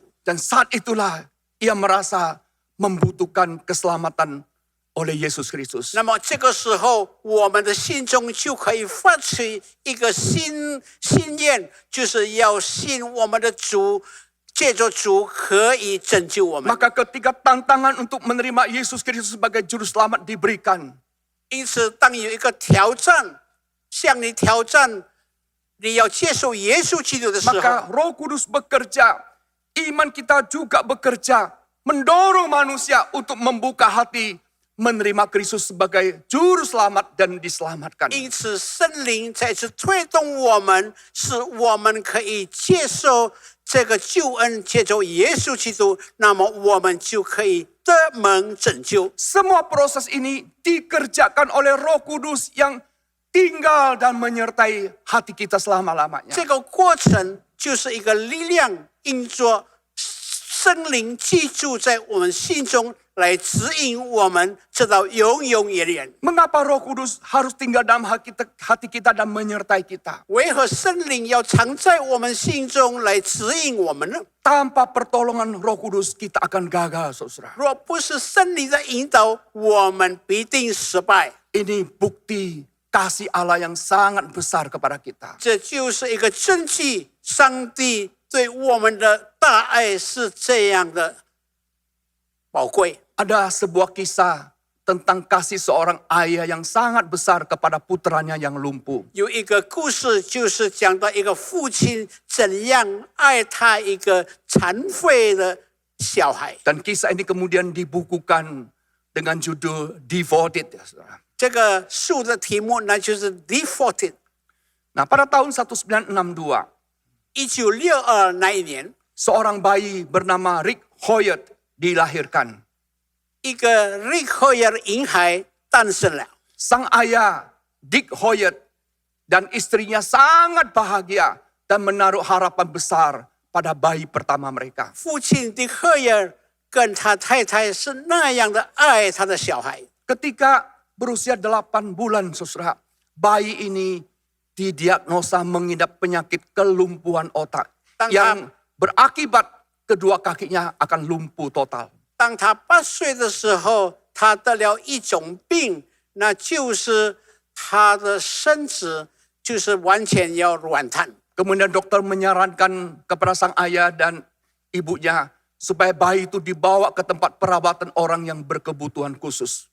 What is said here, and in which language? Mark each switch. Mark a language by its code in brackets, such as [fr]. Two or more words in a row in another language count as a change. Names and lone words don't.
[id] Dan saat itulah ia merasa membutuhkan keselamatan oleh Yesus Kristus. [zh] 那么这个时候，我们的心中就可以发出一个心愿，就是要信我们的主，借着主可以拯救我们。 [id] Maka ketika tantangan untuk menerima Yesus Kristus sebagai juru selamat diberikan, [zh] 因此，当有一个挑战向你挑战，你要接受耶稣基督的时候， [id] maka Roh Kudus bekerja, iman kita juga bekerja, mendorong manusia untuk membuka hati menerima Kristus sebagai juru selamat dan diselamatkan. [zh] 因此，圣灵再次推动我们，使我们可以接受这个救恩，接受耶稣基督，那么我们就可以得蒙拯救。 [id] Semua proses ini dikerjakan oleh Roh Kudus yang tinggal dan menyertai hati kita selama-lamanya. [zh] 这个过程就是一个力量，因着圣灵居住在我们心中，来指引我们直到永永远远。 [id] Mengapa Roh Kudus harus tinggal dalam hati kita dan menyertai kita? [zh] 为何圣灵要藏在我们心中来指引我们呢？ [id] Tanpa pertolongan Roh Kudus kita akan gagal, saudara. [zh] 若不是圣灵的引导，我们必定失败。 [id] Ini bukti kasih Allah yang sangat besar kepada kita. [zh] 这就是一个证据，上帝对我们的大爱是这样的宝贵。 [id] Ada sebuah kisah tentang kasih seorang ayah yang sangat besar kepada putranya yang lumpuh. [zh] 有一个故事，就是讲到一个父亲怎样爱他一个残废的小孩。 [id] Dan kisah ini kemudian dibukukan dengan judul Devoted. Saudara. [zh] 这个书的题目那就是 Devoted。 [id] Nah, pada tahun 1962, [zh] 1962 那一年， [id] seorang bayi bernama Rick Hoyt dilahirkan. [zh] 一个 Rick Hoyt 婴孩诞生了。 [id] Sang ayah Dick Hoyt dan istrinya sangat bahagia dan menaruh harapan besar pada bayi pertama mereka. [zh] 父亲 Dick Hoyt 跟他太太是那样的爱他的小孩。 [id] Ketika berusia 8 bulan, saudara, bayi ini didiagnosa mengidap penyakit kelumpuhan otak yang berakibat kedua kakinya akan lumpuh total. [zh] 当他8岁的时候，他得了一种病，那就是他的身子就是完全要软瘫。 [id] Kemudian dokter menyarankan kepada sang ayah dan ibunya supaya bayi itu dibawa ke tempat perawatan orang yang berkebutuhan khusus.